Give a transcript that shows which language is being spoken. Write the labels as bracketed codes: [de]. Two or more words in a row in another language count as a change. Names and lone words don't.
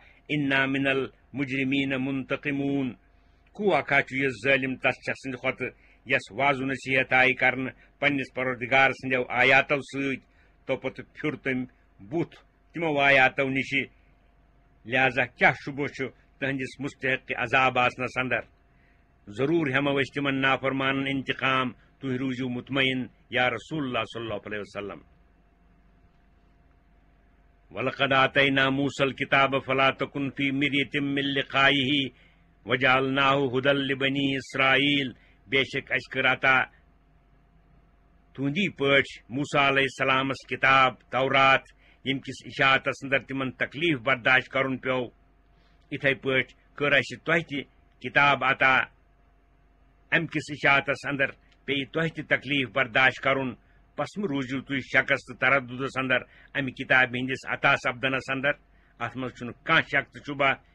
[ar] انا من المجرمین منتقمون [ks] کو اکھا چھُ یہِ ظٲلم تس شخص سٕنٛدِ کھۄتہٕ یس واض نصیحت آیہِ کرنہٕ پننس پروردگار سٕنٛدیو آیاتو سۭتۍ توپتہٕ پھیُر تٔمۍ بُتھ تِمو آیاتو نِش لہذا کیاہ شُبہٕ چھُ تہنٛدِس مستحق عذاب آسنس اندر ضروٗر ہٮ۪مو أسۍ تِمن نافرمانن انتقام تُہۍ روٗزِو مطمئن [ar] یا رسول اللہ صلی اللہ علیہ وسلم وَلَقَدْ آتَيْنَا مُوسَى الْكِتَابَ فَلَا تَكُنْ فِي مِرْيَةٍ مِّن لِقَائِهِ وَجَعَلْنَاهُ هُدًى لِبَنِي إِسْرَائِيلَ [ks] بے شک اَسہِ کٔر عطا تُہنٛدی پٲٹھۍ موسیٰ علیہ السلامس کتاب تورات ییٚمہِ کِس اِشاعتس اندر تِمن تکلیف برداشت کرُن پیوٚو یِتھے پٲٹھۍ کٔر اَسہِ تۄہہِ تہِ کتاب عطا امہِ کِس اِشاعتس اندر پیٚیہِ تۄہہِ تہِ تکلیف برداشت کرُن پس مہ روٗزِو تُہۍ شکس تہٕ تردُدس اندر امہِ کتابہِ ہٕنٛدِس عطا سپدنس اندر اتھ منٛز چھُنہٕ کانٛہہ شک تہٕ شُبہ